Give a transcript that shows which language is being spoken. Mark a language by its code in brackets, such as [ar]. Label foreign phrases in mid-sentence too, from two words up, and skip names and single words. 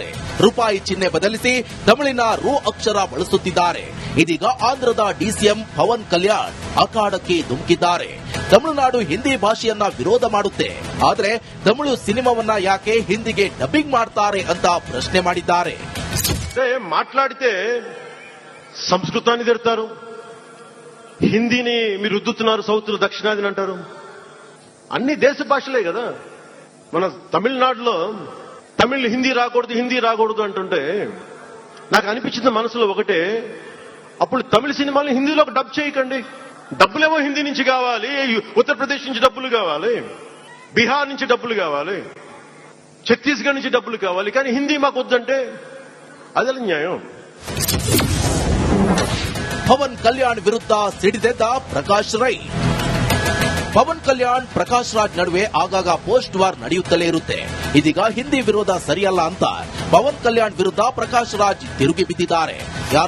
[kn] ರೂಪಾಯಿ ಚಿಹ್ನೆ ಬದಲಿಸಿ ತಮಿಳಿನ ರು ಅಕ್ಷರ ಬಳಸುತ್ತಿದ್ದಾರೆ. ಇದೀಗ ಆಂಧ್ರದ ಡಿಸಿಎಂ ಪವನ್ ಕಲ್ಯಾಣ್ ಅಖಾಡಕ್ಕೆ ಧುಮುಕಿದ್ದಾರೆ. ತಮಿಳುನಾಡು ಹಿಂದಿ ಭಾಷೆಯನ್ನ ವಿರೋಧ ಮಾಡುತ್ತೆ, ಆದರೆ ತಮಿಳು ಸಿನಿಮಾವನ್ನ ಯಾಕೆ ಹಿಂದಿಗೆ ಡಬ್ಬಿಂಗ್ ಮಾಡ್ತಾರೆ ಅಂತ ಪ್ರಶ್ನೆ ಮಾಡಿದ್ದಾರೆ. [te] మాట్లాడితే సంస్కృతాన్ని తిడతారు, హిందీని మీరు రుద్దుతున్నారు, సౌత్లో దక్షిణాదిని అంటారు. అన్ని దేశ భాషలే కదా. మన తమిళనాడులో తమిళ్ హిందీ రాకూడదు అంటుంటే నాకు అనిపించింది మనసులో ఒకటే, అప్పుడు తమిళ సినిమాలు హిందీలోకి డబ్ చేయకండి. డబ్బులేమో హిందీ నుంచి కావాలి, ఉత్తరప్రదేశ్ నుంచి డబ్బులు కావాలి, బీహార్ నుంచి డబ్బులు కావాలి, ఛత్తీస్గఢ్ నుంచి డబ్బులు కావాలి, కానీ హిందీ మాకు వద్దంటే [kn] ಅದೆಲ್ಲ ನ್ಯಾಯ. ಪವನ್ ಕಲ್ಯಾಣ್ ವಿರುದ್ಧ ಸಿಡಿದೆದ್ದ ಪ್ರಕಾಶ್ ರೈ. ಪವನ್ ಕಲ್ಯಾಣ್ ಪ್ರಕಾಶ್ ರಾಜ್ ನಡುವೆ ಆಗಾಗ ಪೋಸ್ಟ್ ವಾರ್ ನಡೆಯುತ್ತಲೇ ಇರುತ್ತೆ. ಇದೀಗ ಹಿಂದಿ ವಿರೋಧ ಸರಿಯಲ್ಲ ಅಂತ ಪವನ್ ಕಲ್ಯಾಣ್ ವಿರುದ್ಧ ಪ್ರಕಾಶ್ ರಾಜ್ ತಿರುಗಿ ಬಿದ್ದಿದ್ದಾರೆ.